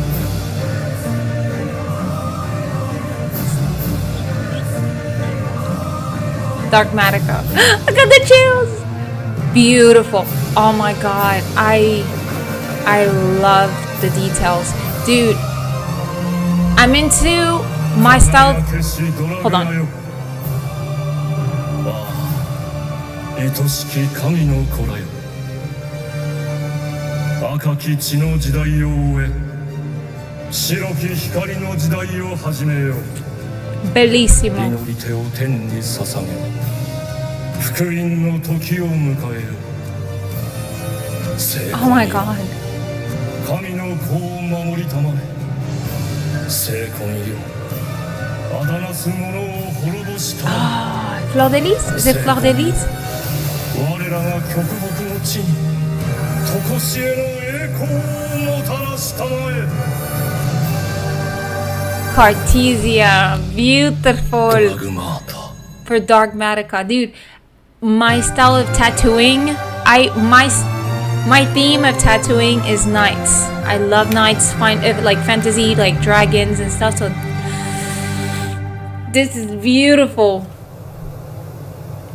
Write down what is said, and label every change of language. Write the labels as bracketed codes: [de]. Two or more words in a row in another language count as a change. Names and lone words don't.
[en] Dogmatica. I got the chills. Beautiful. Oh my god. I love the details. Dude, I'm into my style. Hold on. [ja] 愛しき神の子らよ、赤き血の時代を終え、白き光の時代を始めよ。Bellissimo。祈り手を天に捧げ、福音の時を迎えよ。 [en] Oh my God。 [ja] 神の子を守りたまえ、聖魂よ。あだなす者を滅ぼしたまえ。 [en] Fleur de Lis? Is it Fleur de Lis? [ja] 我らが極北の地に常しえの栄光をもたらしたまえ。Cartesia, [en] beautiful. For Dogmatica, dude. My style of tattooing, my theme of tattooing is knights. I love knights, like fantasy, like dragons and stuff. So this is beautiful.